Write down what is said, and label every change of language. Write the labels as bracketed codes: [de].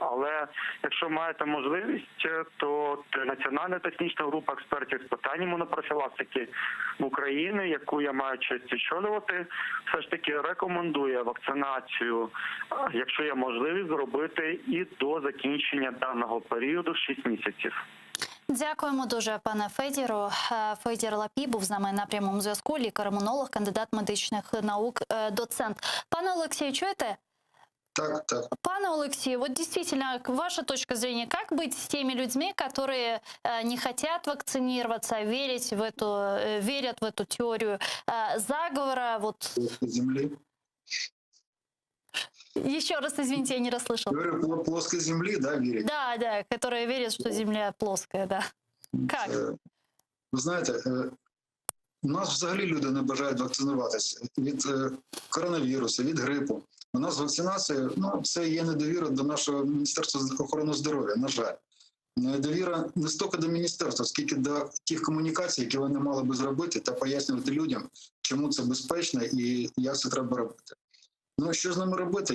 [uk] Але якщо маєте можливість, то Національна технічна група експертів з питань імунопрофілактики в Україні, яку я маю честь очолювати, все ж таки рекомендує вакцинацію, якщо є можливість, зробити і до закінчення даного періоду 6 місяців. Дякуємо дуже, пане Федору. Федір Лапій був з нами на прямому зв'язку, лікар-імунолог, кандидат медичних наук, доцент. Пане Олексію, чуєте? Так. [ru] Пане Алексею, вот действительно, ваша точка зрения, как быть с теми людьми, которые не хотят вакцинироваться, верят в эту теорию заговора? Земли. Еще раз, извините, я не расслышал. Говорю, плоской земли, да, верить? Да, которые верят, что Земля плоская, да. Как? [uk] Ви знаєте, у нас взагалі люди не бажають вакцинуватися від коронавірусу, від грипу. У нас вакцинація, це є недовіра до нашого Міністерства охорони здоров'я, на жаль. Недовіра не стільки до міністерства, скільки до тих комунікацій, які вони мали би зробити та пояснювати людям, чому це безпечно і як це треба робити. Що з ними робити?